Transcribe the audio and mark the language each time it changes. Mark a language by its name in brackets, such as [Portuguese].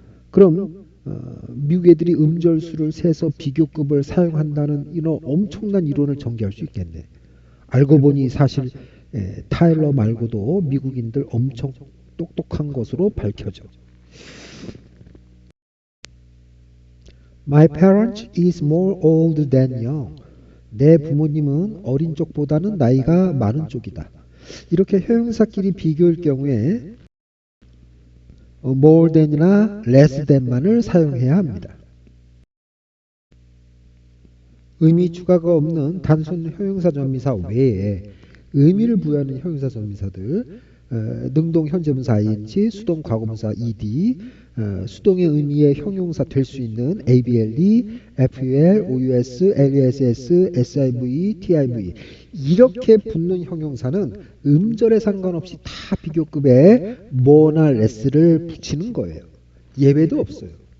[Korean] 그럼 미국 애들이 음절 수를 세서 비교급을 사용한다는 이런 엄청난 이론을 전개할 수 있겠네. 알고 보니 사실 타일러 말고도 미국인들 엄청 똑똑한 것으로 밝혀져. [English] My parents is more old than young. [Korean] 내 부모님은 어린 쪽보다는 나이가 많은 쪽이다. 이렇게 형용사끼리 비교할 경우에 more than이나 less than만을 사용해야 합니다. 의미 추가가 없는 단순 형용사 전미사 외에 의미를 부여하는 형용사 전미사들 능동 현재분사 ing, 수동 과거분사 ed, 수동의 의미의 형용사 될 수 있는 able, ful, ous, less, siv, tiv 이렇게 붙는 형용사는 음절에 상관없이 다 비교급에 more나 less를 붙이는 거예요. 예외도 없어요.